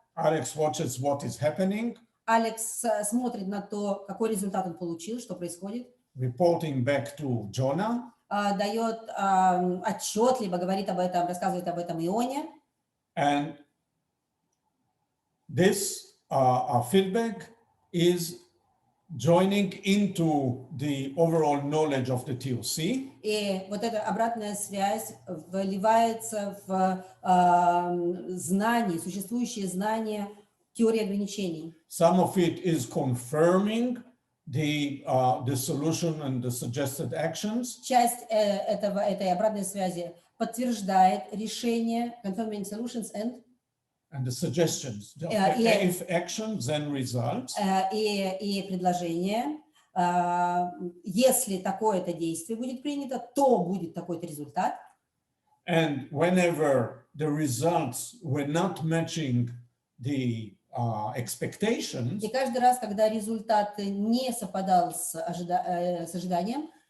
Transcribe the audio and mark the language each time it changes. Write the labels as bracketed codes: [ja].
[en] Alex watches what is happening, [ru] Алекс смотрит на то, какой результат он получил, что происходит, [en] reporting back to Jonah. [ru] дает отчет, либо говорит об этом, рассказывает об этом Ионе. [en] And this feedback is joining into the overall knowledge of the TOC. [ru] И вот эта обратная связь вливается в знания, существующие знания теории ограничений. [en] Some of it is confirming the solution and the suggested actions. [ru] Часть этой обратной связи подтверждает решение, [en] confirming solutions and The suggestions. If actions, then results. [ru] И предложение. Если такое-то действие будет принято, то будет такой-то результат. [en] And whenever the results were not matching the expectations, [ru] и каждый раз, когда результат не совпадал с ожиданием,